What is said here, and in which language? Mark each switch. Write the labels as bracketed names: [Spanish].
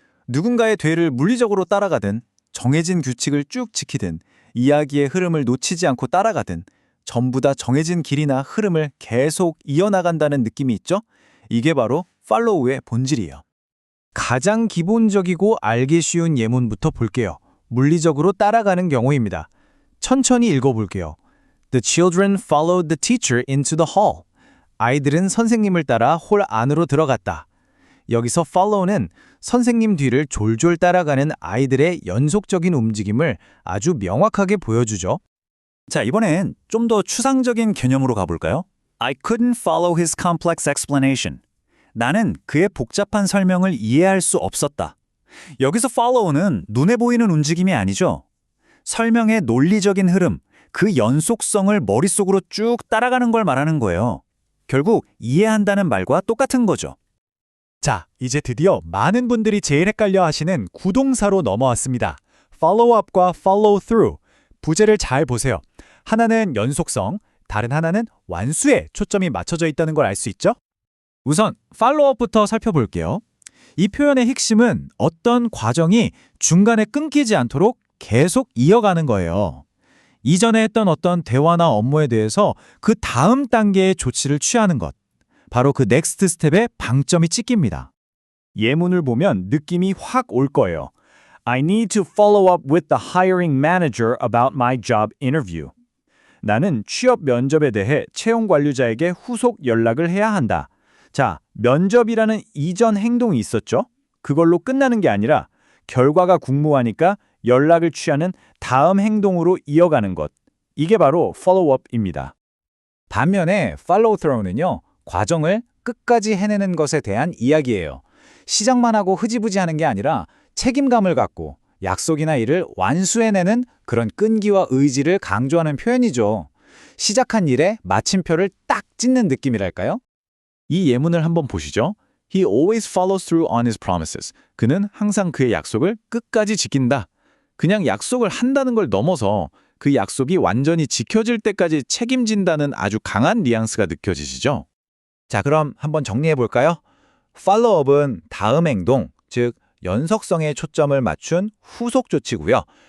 [Korean] 누군가의 되를 물리적으로 따라가든 정해진 규칙을 쭉 지키든 이야기의 흐름을 놓치지 않고 따라가든 전부 다 정해진 길이나 흐름을 계속 이어나간다는 느낌이 있죠? 이게 바로 팔로우의 본질이에요. 가장 기본적이고 알기 쉬운 예문부터 볼게요. 물리적으로 따라가는 경우입니다. 천천히 읽어볼게요. [English] The children followed the teacher into the hall. [Korean] 아이들은 선생님을 따라 홀 안으로 들어갔다. 여기서 follow는 선생님 뒤를 졸졸 따라가는 아이들의 연속적인 움직임을 아주 명확하게 보여주죠. 자, 이번엔 좀 더 추상적인 개념으로 가볼까요? [English] I couldn't follow his complex explanation. [Korean] 나는 그의 복잡한 설명을 이해할 수 없었다. 여기서 follow는 눈에 보이는 움직임이 아니죠. 설명의 논리적인 흐름, 그 연속성을 머릿속으로 쭉 따라가는 걸 말하는 거예요. 결국 이해한다는 말과 똑같은 거죠. 자, 이제 드디어 많은 분들이 제일 헷갈려 하시는 구동사로 넘어왔습니다. follow up과 follow through. 부제를 잘 보세요. 하나는 연속성, 다른 하나는 완수에 초점이 맞춰져 있다는 걸 알 수 있죠? 우선 follow up부터 살펴볼게요. 이 표현의 핵심은 어떤 과정이 중간에 끊기지 않도록 계속 이어가는 거예요. 이전에 했던 어떤 대화나 업무에 대해서 그 다음 단계의 조치를 취하는 것. 바로 그 넥스트 스텝에 방점이 찍힙니다. 예문을 보면 느낌이 확 올 거예요. [English] I need to follow up with the hiring manager about my job interview. [Korean] 나는 취업 면접에 대해 채용 관리자에게 후속 연락을 해야 한다. 자, 면접이라는 이전 행동이 있었죠? 그걸로 끝나는 게 아니라 결과가 궁금하니까 연락을 취하는 다음 행동으로 이어가는 것. 이게 바로 follow-up입니다. 반면에 follow-through는요. 과정을 끝까지 해내는 것에 대한 이야기예요. 시작만 하고 흐지부지 하는 게 아니라 책임감을 갖고 약속이나 일을 완수해내는 그런 끈기와 의지를 강조하는 표현이죠. 시작한 일에 마침표를 딱 찍는 느낌이랄까요? 이 예문을 한번 보시죠. [English] He always follows through on his promises. [Korean] 그는 항상 그의 약속을 끝까지 지킨다. 그냥 약속을 한다는 걸 넘어서 그 약속이 완전히 지켜질 때까지 책임진다는 아주 강한 뉘앙스가 느껴지시죠? 자, 그럼 한번 정리해 볼까요? 팔로우업은 다음 행동, 즉 연속성에 초점을 맞춘 후속 조치고요.